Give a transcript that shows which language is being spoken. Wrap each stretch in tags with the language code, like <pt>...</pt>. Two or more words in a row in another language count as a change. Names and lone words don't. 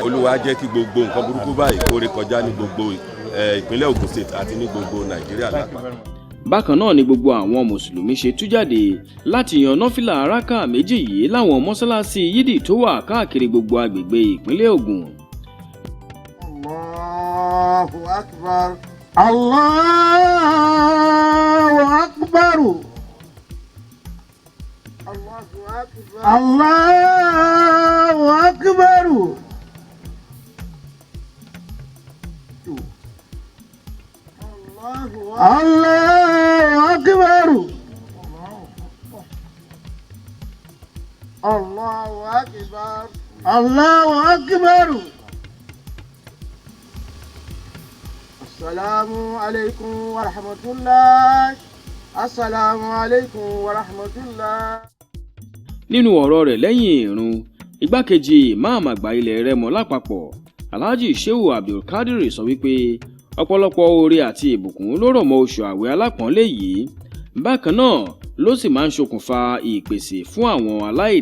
<yo>Olúwa jẹ́ kí gbogbo nǹkan burúkú báyìí kó ré kọjá ní gbogbo ìpínlẹ̀ Ògùn state àti ní gbogbo Nàìjíríà lápapọ̀. Bákan náà ni gbogbo àwọn mùsùlùmí ṣe tú jáde láti yan nọ́fìlà rákà méjì yìí láwọn mọ́sálásí yídì tó wà káàkiri gbogbo agbègbè ìpínlẹ̀ Ògùn.</yo> <ar>الله أكبر، الله أكبر، الله أكبر، الله أكبر. الله أكبر، الله أكبر، الله أكبر. السلام عليكم ورحمة الله. السلام عليكم ورحمة الله.</ar> <yo>Nínú ọ̀rọ̀ rẹ̀ lẹ́yìn ìrun, igbákejì ìmáàmù àgbà ilẹ̀ Rẹ́mọ lápapọ̀ Alhaji Shehu Abdulkadir sọ wípé ọ̀pọ̀lọpọ̀ oore àti ìbùkún ló rọ̀ mọ́ oṣù àwẹ̀ alápọ̀nlé yìí. Bákan náà ló sì máa ń ṣokùnfà ìpèsè fún àwọn aláìní.</yo>